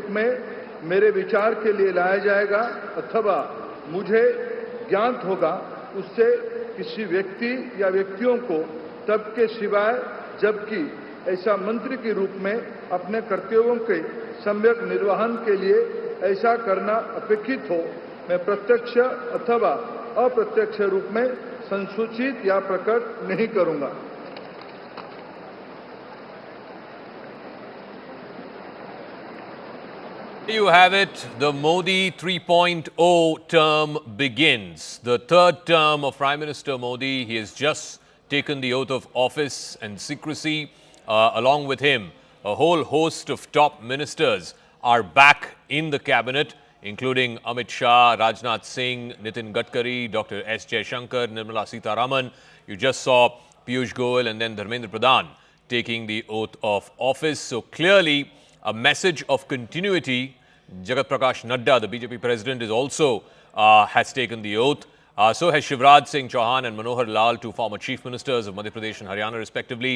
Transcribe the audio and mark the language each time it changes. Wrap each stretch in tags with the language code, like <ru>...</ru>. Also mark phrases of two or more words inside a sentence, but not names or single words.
<hi>में मेरे विचार के लिए लाया जाएगा अथवा मुझे ज्ञात होगा उससे किसी व्यक्ति या व्यक्तियों को तब के सिवाय जबकि ऐसा मंत्री के रूप में अपने कर्तव्यों के सम्यक निर्वहन के लिए ऐसा करना अपेक्षित हो, मैं प्रत्यक्ष अथवा अप्रत्यक्ष रूप में संसूचित या प्रकट नहीं करूंगा।</hi> <en>There you have it. The Modi 3.0 term begins. The third term of Prime Minister Modi. He has just taken the oath of office and secrecy. Along with him, a whole host of top ministers are back in the cabinet, including Amit Shah, Rajnath Singh, Nitin Gadkari, Dr. S. Jaishankar, Nirmala Sitharaman. You just saw Piyush Goyal and then Dharmendra Pradhan taking the oath of office. So clearly, a message of continuity. Jagat Prakash Nadda, the BJP president, is also has taken the oath. So has Shivraj Singh Chauhan and Manohar Lal, two former chief ministers of Madhya Pradesh and Haryana respectively.</en>